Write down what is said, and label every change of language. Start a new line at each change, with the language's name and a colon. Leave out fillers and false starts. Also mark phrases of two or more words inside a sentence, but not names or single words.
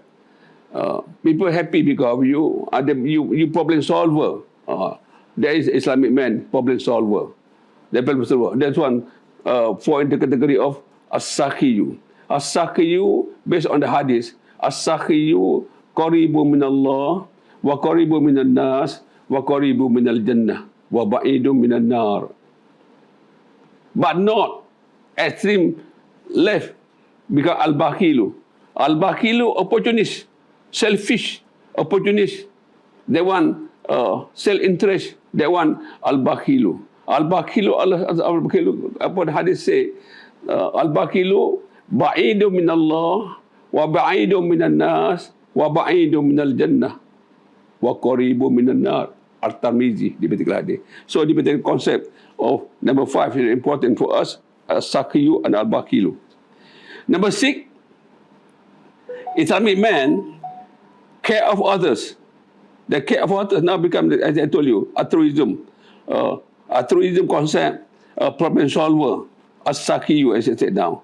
English: People happy because of you, you problem solver. There is Islamic man, problem solver. The problem solver. That's one fall into the category of as-sakhiyu. As-sakhiyu, based on the hadith,
Arabic: السخي قريب من الله، وقريب من الناس، وقريب من الجنة، وبعيد من النار.
English: But not extreme left, because al-bakhilu. Al-bakhilu, opportunist, selfish, opportunist. They want self-interest. They want al-bakhilu. Al-bakhilu,
Malay: apa hadis
English: say?
Arabic: البخيل بعيد من الله، وبعيد من الناس، وبعيد من الجنة، وقريب من النار.
English: Al-Tirmizi, di particular hadis. So, di particular concept of number 5 is important for us, as-sakhiyu and al-bakhilu. Number 6, Islamic man care of others. The care of others now become, as I told you, altruism. Altruism concept, problem solver, as-sakhiyu, as I said now.